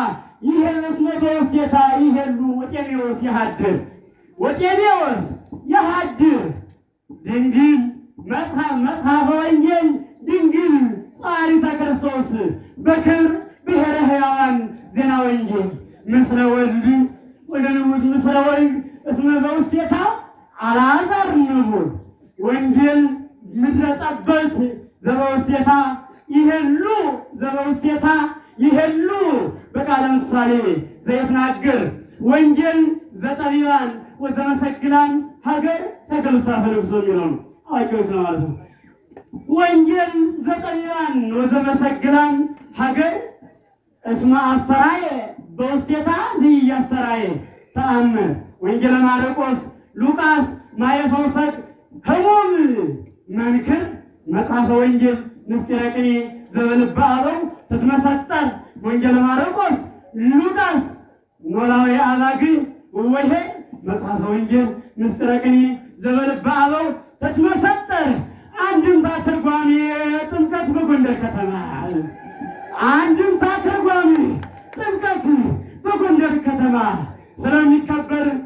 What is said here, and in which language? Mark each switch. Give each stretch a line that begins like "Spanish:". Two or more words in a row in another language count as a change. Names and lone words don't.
Geez: ይሄሉ ወጤሜዎስ የሐድር ወጤሜዎስ የሐድር ድንግል መጽሐፈ ወንጌል ድንግል ጻሪተ ክርስቶስ በክብር ብሔረ ሕያዋን ዜና ወንጌል ምስለ ወልድ ወለንውድ ምስለ ወልድ እስመ በውስቴታ አልዓዛር ንቡር ወንጌል ምድረ ጠበብት ዘበውስቴታ ይሄሉ በቃለ ምሳሌ ዘይትናገር ወንጌል ዘጠቢባን ወዘመሰግናን ሀገር ሰገሉሳ ፈለግሶ
Amharic: የሚለው ነው። አዋቂዎች ነው ማለት ነው።
Geez: ወንጌል ዘጠቢባን ወዘመሰግናን ሀገር እስመ አስተራየ በውስቴታ ዘኢያስተራየ ተአምር ወንጌለ ማርቆስ ሉቃስ ማየፈውሰ ሕሙም መንክር መጽሐፈ ወንጌል ምስጢረ ቅኔ ዘበልበ አበው ትትመሰጠር ወንጌለ ማርቆስ ሉቃስ ኖላዊ አባግ ወይሄር መጽሐፈ ወንጌል ምስጢረ ቅኔ ዘበልበ አበው ትትመሰጠር
Amharic: አንድምታ ትርጓሜ ጥምቀት በጎንደር ከተማ አንድምታ ትርጓሜ ጥምቀት በጎንደር ከተማ ስለሚከበር